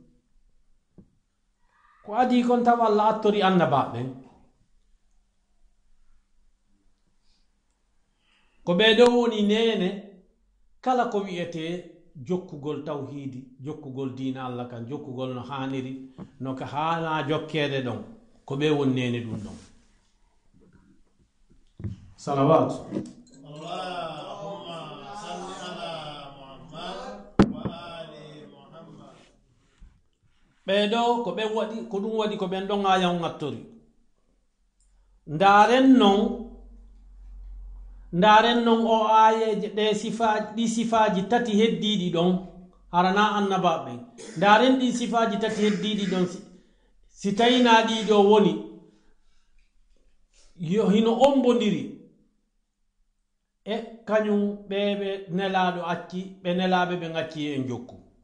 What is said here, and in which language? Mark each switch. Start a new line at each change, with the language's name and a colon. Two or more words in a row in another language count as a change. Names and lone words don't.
Fula: ko adi kon taw Allah attori annabaɓen ko ɓeɗo woni nene kala ko wi'ete jokkugol tawhidi jokkugol diina Allah kan jokkugol no haniri no ka hana jokkede ɗon ko ɓe woni nene ɗum ɗon
Arabic: صلوات اللهم صل على محمد وآل محمد
Fula: ɓeɗo ko ɓe waɗi ko ɗum waɗi ko ɓen ɗon ayan gattori ndaren non o ayeje ɗi sifaji tati heddiɗi ɗon harana annabaɓe ndaren ɗi sifaji tati heddiɗi ɗon si tawina ɗiɗo woni hino ombodiri e kañum ɓeɓe nelaɗo acci ɓe nelaɓe ɓe gacci en jokku